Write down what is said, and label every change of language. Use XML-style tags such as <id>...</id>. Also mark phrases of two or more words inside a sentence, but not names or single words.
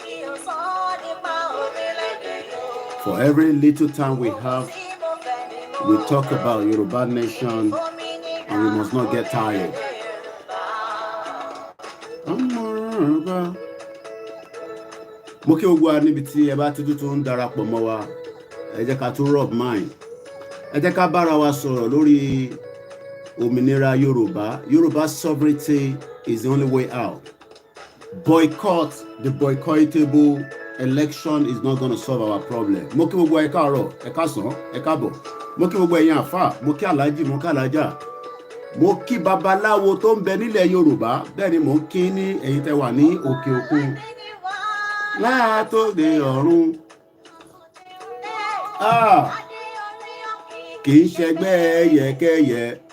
<en>For every little time we have, we talk about Yoruba nation and we must not get tired.</en> <yo>Mo kí gbogbo wa níbi tí ẹ bá ti tún ń darapọ̀ mọ́ wa, ẹ jẹ́ ká tún</yo> <en>rub mind.</en> <yo>Ẹ jẹ́ ká bára wa sọ̀rọ̀ lórí òmìnira Yorùbá.</yo> <en>Yoruba sovereignty is the only way out. Boycott, the boycottable election is not going to solve our problem.</en> <yo>Mo kí gbogbo ẹ káàárọ̀, ẹ káàsán, ẹ káàbọ̀. Mo kí gbogbo ẹ̀yin àfáà, mo kí aláàjì, mo kí aláàjà. Mo kí babaláwo tó ń bẹ nílẹ̀ Yorùbá, bẹ́ẹ̀ ni mo kí ní ẹ̀yin tẹ́ wà ní òkè òkun. Látòde ọ̀run. Kì í ṣẹgbẹ́ ẹyẹkẹyẹ.</yo>